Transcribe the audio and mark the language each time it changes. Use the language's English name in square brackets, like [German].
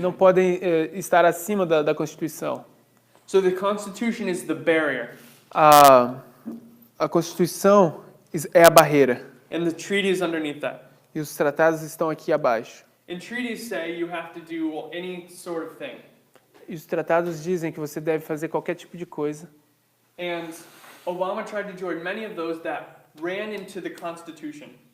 [Portuguese] não podem estar acima da Constituição. [English] So the Constitution is the barrier, [Portuguese] A Constituição é a barreira [English] and the treaty is underneath that. [Portuguese] e os tratados estão aqui abaixo. [English] And treaties say you have to do any sort of thing. [Portuguese] E os tratados dizem que você deve fazer qualquer tipo de coisa. [English] And Obama tried to join many of those that ran into the Constitution.